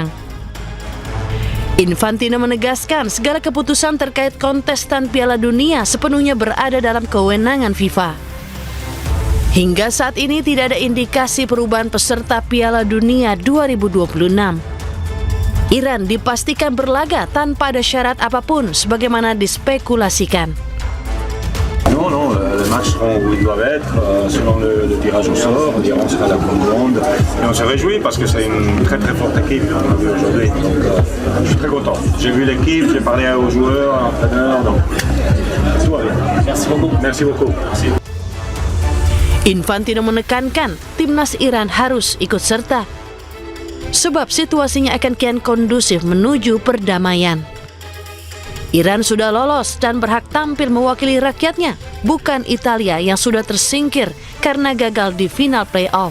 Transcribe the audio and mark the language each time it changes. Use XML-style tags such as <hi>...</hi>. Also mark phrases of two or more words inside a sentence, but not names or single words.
<id>Infantino menegaskan segala keputusan terkait kontestan Piala Dunia sepenuhnya berada dalam kewenangan FIFA. Hingga saat ini tidak ada indikasi perubahan peserta Piala Dunia 2026. Iran dipastikan berlaga tanpa ada syarat apapun sebagaimana dispekulasikan.</id> <fr>Non, les matchs seront où ils doivent être, selon le tirage au sort. L'Iran sera la Coupe du Monde. Et on se réjouit parce que c'est une très très forte équipe qu'on a vu aujourd'hui. Donc je suis très content. J'ai vu l'équipe, j'ai parlé aux joueurs, à l'entraîneur. Donc tout va bien. Merci beaucoup. Merci beaucoup. Merci.</fr> <id>Infantino menekankan timnas Iran harus ikut serta, sebab situasinya akan kian kondusif menuju perdamaian. Iran sudah lolos dan berhak tampil mewakili rakyatnya, bukan Italia yang sudah tersingkir karena gagal di final playoff.</id>